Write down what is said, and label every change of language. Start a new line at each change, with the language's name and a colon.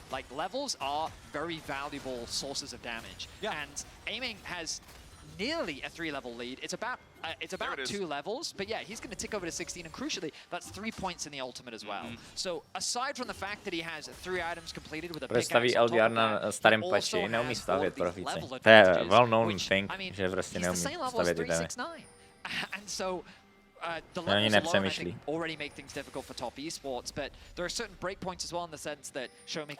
English: Levels are very valuable sources of damage, and aiming has nearly a 3-level lead. It's about 2 levels, but yeah, he's going to tick over to 16, and crucially, that's 3 points in the ultimate as well. So aside from the fact that he has 3 items completed with a
Czech: Představí LDR na starém patchi, neumí stavět profíci. To je
English: well-known thing,
Czech: že prostě neumí stavět itemy.
English: And so the levels alone, I think, already make things difficult for top esports, but there are certain breakpoints as well in the sense that Showmaker.